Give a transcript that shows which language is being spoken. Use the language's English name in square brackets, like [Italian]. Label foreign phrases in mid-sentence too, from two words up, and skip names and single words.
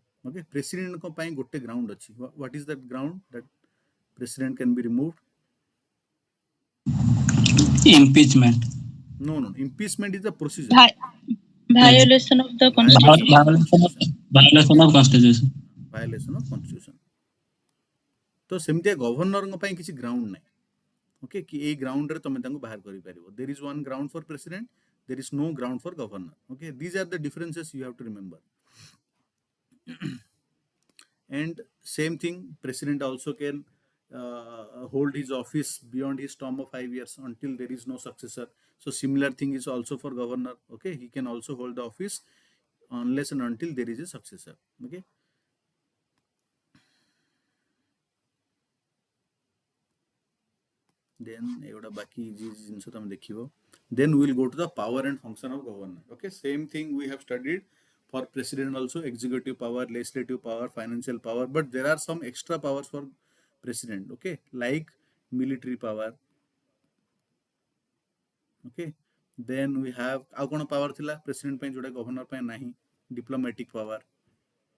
[English] Okay, president [Odia] କୁ ପାଇଁ ଗୋଟେ ଗ୍ରାଉଣ୍ଡ ଅଛି. [English] What is that ground that president can be removed? Impeachment. No. Impeachment is the procedure. Violation of the Constitution. Violation of Constitution. Violation of Constitution. [Odia] ତ ସେମିତିଆ ଗଭର୍ଣ୍ଣର ପାଇଁ କିଛି ଗ୍ରାଉଣ୍ଡ ନାହିଁ। ଓକେ, କି ଏ ଗ୍ରାଉଣ୍ଡ ରେ ତମେ ତାଙ୍କୁ ବାହାର କରି ପାରିବ। [English] There is one ground for president, there is no ground for governor. Okay, these are the differences you have to remember. And same thing, president also can hold his office beyond his term of 5 years until there is no successor. So similar thing is also for governor. Okay, he can also hold the office unless and until there is a successor. Okay, then [Odia] ଏଗୋଟା ବାକି ଜିନିଷ ତୁମେ ଦେଖିବ। [English] Then we will go to the power and function of governor. Okay, same thing we have studied for president also: executive power, legislative power, financial power. But there are some extra powers for president. Okay, like military power. Okay, then we have [Odia] ଆଉ कोन power थिला president ପାଇଁ जोडा governor ପାଇଁ नाही? [English] Diplomatic power.